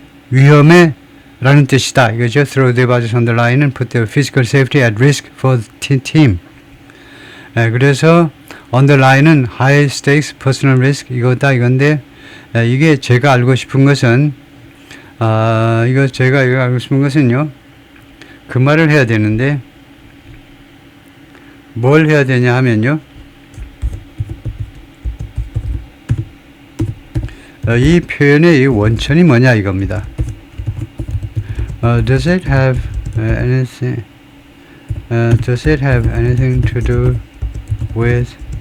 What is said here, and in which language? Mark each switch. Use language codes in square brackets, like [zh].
[ko] 위험에 라는 뜻이다 이거죠. [en] Throw their bodies on the line은 put their physical safety at risk for the team. [ko] 그래서 on the line은 [en] high stakes, personal risk [ko] 이거다 이건데 이게 제가 알고 싶은 것은 제가 알고 싶은 것은요. 그 말을 해야 되는데 뭘 해야 되냐 하면요. 이 표현의 이 원천이 뭐냐 이겁니다. [en] Does it have anything? Does it have anything to do with?